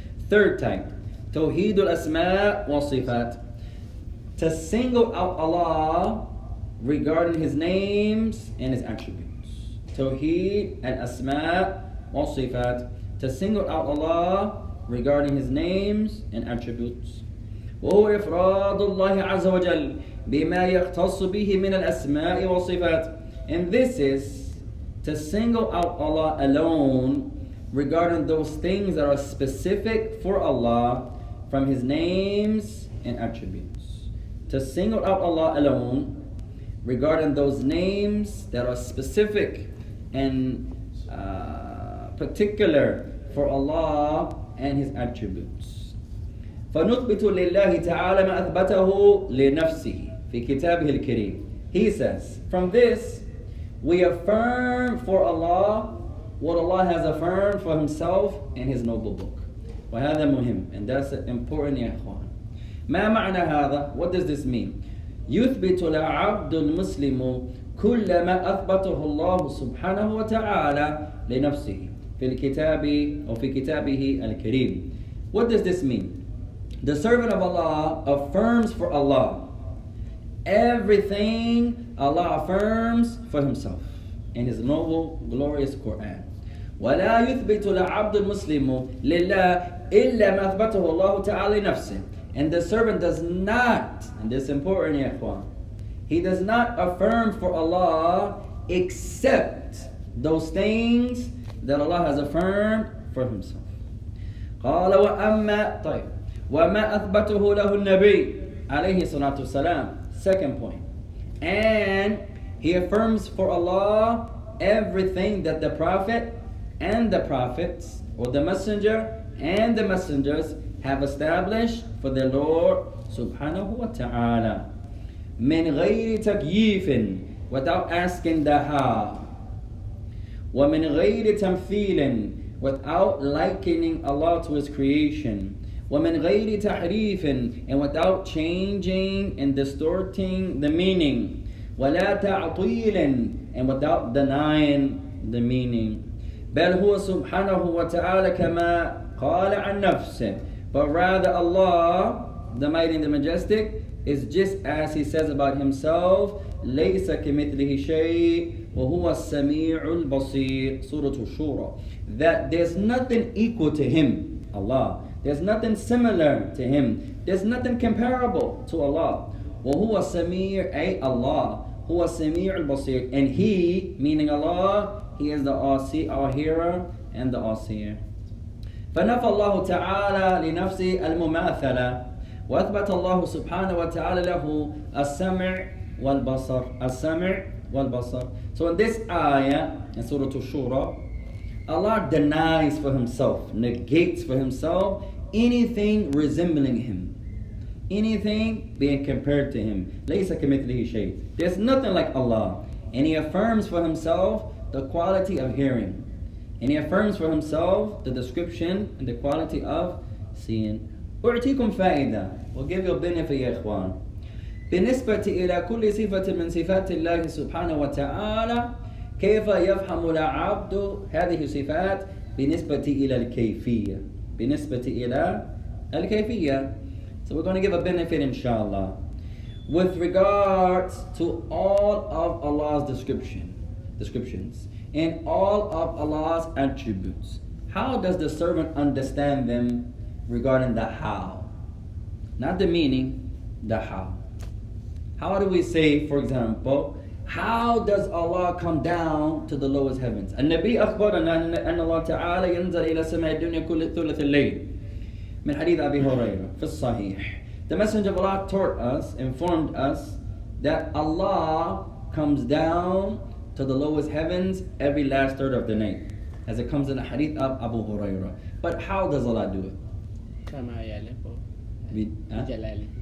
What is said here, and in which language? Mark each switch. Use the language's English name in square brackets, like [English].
[English] Third type, Tawheed al-Asma' wa Sifat. To single out Allah regarding His names and His attributes. Tawheed al-Asma' wa Sifat. To single out Allah regarding His names and attributes. [Arabic] وهو إفراد الله عز وجل بما يختص به من الأسماء والصفات. [English] And this is to single out Allah alone regarding those things that are specific for Allah from His names and attributes. To single out Allah alone regarding those names that are specific and particular for Allah and His attributes. [Arabic] فنثبت لله تعالى ما أثبته لنفسه في كتابه الكريم. [English] He says, from this we affirm for Allah what Allah has affirmed for Himself in His noble book. [Arabic] وهذا مهم, [English] and that's important [Arabic] يا إخوان. ما معنى هذا? [English] What does this mean? [Arabic] يثبت العبد المسلم كل ما أثبته الله سبحانه وتعالى لنفسه في الكتاب أو في كتابه الكريم. [English] What does this mean? The servant of Allah affirms for Allah everything Allah affirms for Himself in His noble, glorious Quran. [Arabic] ولا يثبت العبد المسلم لله إلا ما أثبته الله تعالى لنفسه. [English] And the servant does not, and this is important [Arabic] يا إخوان, [English] he does not affirm for Allah except those things that Allah has affirmed for Himself. [Arabic] قال وأما طيب وما أثبته له النبي عليه الصلاة والسلام. [English] Second point. And he affirms for Allah everything that the Prophet and the prophets, or the messenger and the messengers, have established for their Lord subhanahu wa ta'ala. [Arabic] من غير تكييف, [English] without asking the how. [Arabic] ومن غير تمثيل, [English] without likening Allah to His creation. [Arabic] ومن غير تحريف, [English] and without changing and distorting the meaning. [Arabic] ولا تعطيل, [English] and without denying the meaning. [Arabic] بل هو سبحانه وتعالى كما قال عن نفسه. [English] But rather Allah, the Mighty and the Majestic, is just as He says about Himself, [Arabic] ليس كمثله شيء وهو السميع البصير. Surah Al-Shura. [English] That there's nothing equal to him, Allah. There's nothing similar to him. There's nothing comparable to Allah. [Arabic] وهو السميع, أي Allah. هو السميع البصير. [English] And he, meaning Allah, he is the all-hearer and the all-seer. [Arabic] فنفى الله تعالى لنفسه المماثلة وأثبت الله سبحانه وتعالى له السمع والبصر. السمع والبصر. [English] So in this ayah, in Surah Al-Shura, Allah denies for himself, negates for himself anything resembling him, anything being compared to him. [Arabic] ليس كمثله شيء. [English] There's nothing like Allah. And he affirms for himself the quality of hearing. And he affirms for himself the description and the quality of seeing. [Arabic] أعطيكم فائدة. [English] We'll give you a benefit [Arabic] يا إخوان. بالنسبة إلى كل صفة من صفات الله سبحانه وتعالى كيف يفهم العبد هذه الصفات بالنسبة إلى الكيفية. بالنسبة إلى الكيفية. [English] So we're going to give a benefit inshallah. With regards to all of Allah's descriptions and all of Allah's attributes, how does the servant understand them regarding the how? Not the meaning, the how. How do we say, for example, how does Allah come down to the lowest heavens? [Arabic] النبي أخبرنا أن الله تعالى ينزل إلى سماء الدنيا كل ثلث الليل من حديث أبي هريرة في الصحيح. [English] The Messenger of Allah taught us, informed us that Allah comes down to the lowest heavens every last third of the night, as it comes in the hadith of Abu Hurairah. But how does Allah do it? [Arabic] كما يليق بجلاله.